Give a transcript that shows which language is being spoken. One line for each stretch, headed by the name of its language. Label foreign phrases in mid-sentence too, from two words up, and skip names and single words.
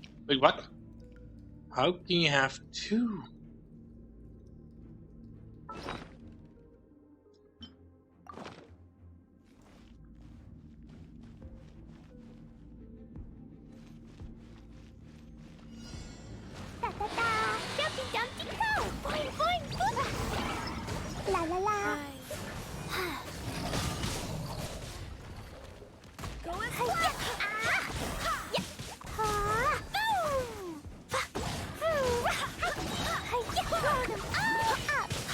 English: Wait, what? How can you have two? Da da da! Jumpy Dumpty go! Boing boing boing! La la la! Go as far! Yeah! Ha! Boom! Throw them all up!